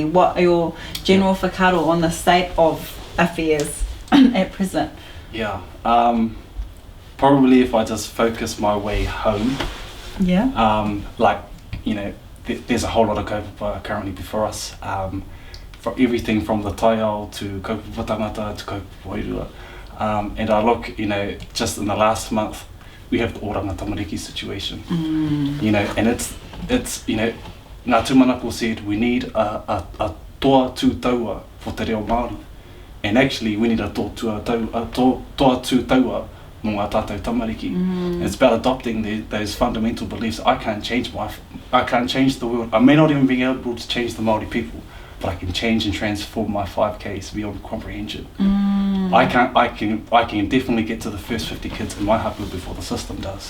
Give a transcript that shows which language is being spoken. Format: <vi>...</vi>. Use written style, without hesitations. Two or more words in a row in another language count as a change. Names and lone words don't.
<en>What are your general whakaaro on the state of affairs at present? Yeah, probably if I just focus my way home, like, you know, there's a whole lot of kaupapa currently before us, for everything from the taiao to</en> <mi>kaupapa tangata</mi> <en>to</en> <mi>kaupapa Wairua.</mi> <en>And I look, you know, just in the last month, we have the oranga tamariki situation, you know, and it's, you know, Ngā Tūmanako said we need a</en> <mi>toa tū taua</mi> <en>for</en> <mi>te reo Māori.</mi> <en>And actually, we need a</en> <mi>toa tū taua mō ngā tātou tamariki.</mi> <en>It's about adopting those fundamental beliefs. I can't change the world. I may not even be able to change the Māori people, but I can change and transform my 5Ks beyond comprehension. I can definitely get to the first 50 kids in my hapu before the system does.</en>